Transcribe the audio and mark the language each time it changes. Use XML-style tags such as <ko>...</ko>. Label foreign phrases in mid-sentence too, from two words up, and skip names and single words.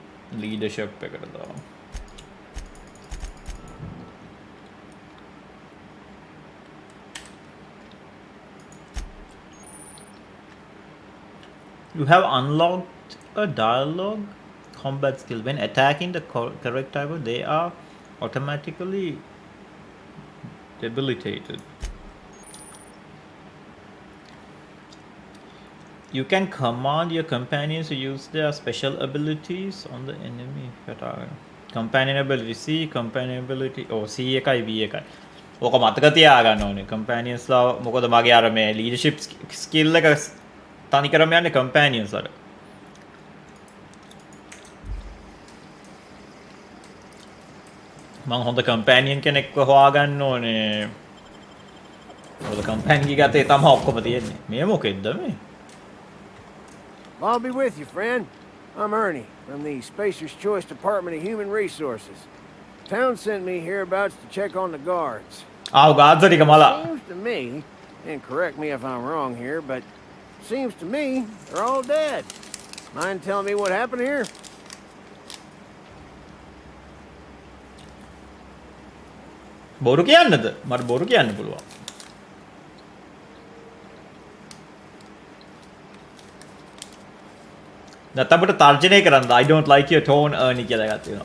<si>ලීඩර්ෂිප් එකට දාමු.</si> <en>You have unlocked a dialogue combat skill. When attacking the correct type, they are automatically debilitated. You can command your companions to use their special abilities on the enemy. Companion ability C, companion ability C</en> <si>එකයි B එකයි. ඕක මතක තියාගන්න ඕනේ. companions ලා මොකද මගේ අර මේ</si> <en>leadership skill</en> <si>එක තනි කරම යන්නේ companions වල. මං හොඳ companion කෙනෙක්ව හොයාගන්න ඕනේ. හොඳ companion ගිගතේ තමයි ඔක්කොම තියෙන්නේ. මේ මොකෙද්ද මේ?</si> <en>I'll be with you, friend. I'm Ernie from the Spacer's Choice Department of Human Resources. Town sent me hereabouts to check on the guards.</en> <si>guards ටික මලා.</si> <en>Seems to me, and correct me if I'm wrong here, but seems to me they're all dead. Mind telling me what happened here?</en> <si>බොරු කියන්නද? මට බොරු කියන්න පුළුවන්. නැත්නම් අපිට තර්ජනය කරන්න</si> <en>I don't like your tone Ernie</en> <si>කියලා එකක් තියෙනවා.</si>